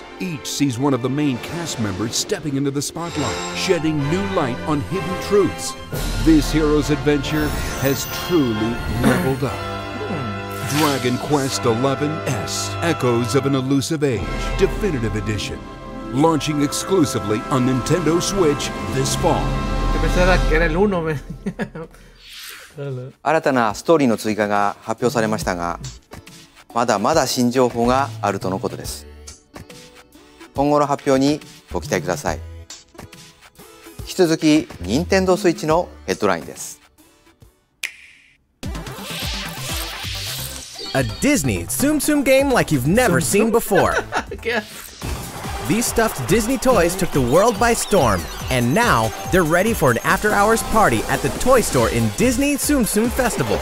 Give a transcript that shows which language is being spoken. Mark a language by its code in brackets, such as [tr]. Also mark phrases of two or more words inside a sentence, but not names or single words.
[en] Each sees one of the main cast members stepping into the spotlight, shedding new light on hidden truths. This hero's adventure has truly leveled up. Dragon Quest XI's Echoes of an Elusive Age Definitive Edition, launching exclusively on Nintendo Switch this fall. [es] Yo pensaba que era el 1, man. [ja] 新たなストーリーの追加が発表されましたが、まだまだ新情報があるとのことです。今後の発表にご期待ください。引き続き任天堂スイッチのヘッドラインです。 [en] A Disney Tsum Tsum game like you've never seen before. These stuffed Disney toys took the world by storm, and now they're ready for an after-hours party at the toy store in Disney Tsum Tsum Festival.